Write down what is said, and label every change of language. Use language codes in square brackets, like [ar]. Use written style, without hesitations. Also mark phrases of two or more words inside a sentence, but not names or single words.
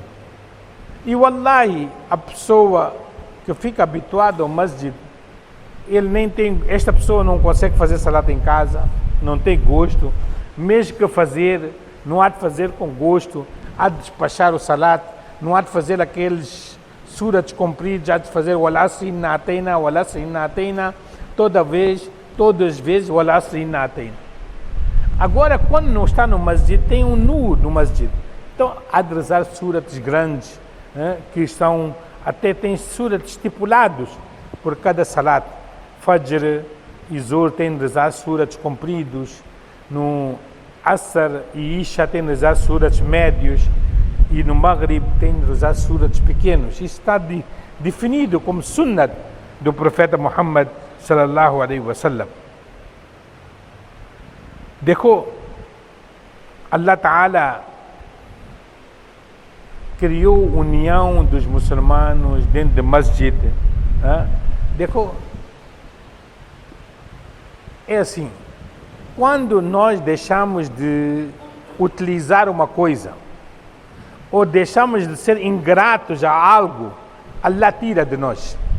[pt] E wallahi, a pessoa que fica habituada ao masjid, esta pessoa não consegue fazer salat em casa, não tem gosto, mesmo que fazer, não há de fazer com gosto, há de despachar o salat, não há de fazer aqueles surats compridos, há de fazer o [ar] العصر إنا أعطينا, [pt] todas as vezes o [ar] العصر إنا أعطينا. [pt] Agora, quando não está no masjid, tem um nur no masjid. Então, há de rezar surats grandes, que estão, até tem surats estipulados por cada salat. Fajr e Zuhr tem de rezar surats compridos, no Asr e Isha tem de rezar surats médios, e no Maghrib tem de rezar surats pequenos. Isso está definido como sunnat do profeta Muhammad [ar] صلى الله عليه وسلم. [pt] देखो Allah Ta'ala criou união dos muçulmanos dentro do masjid. देखो, é assim, quando nós deixamos de utilizar uma coisa ou deixamos de ser ingratos a algo, Allah tira de nós.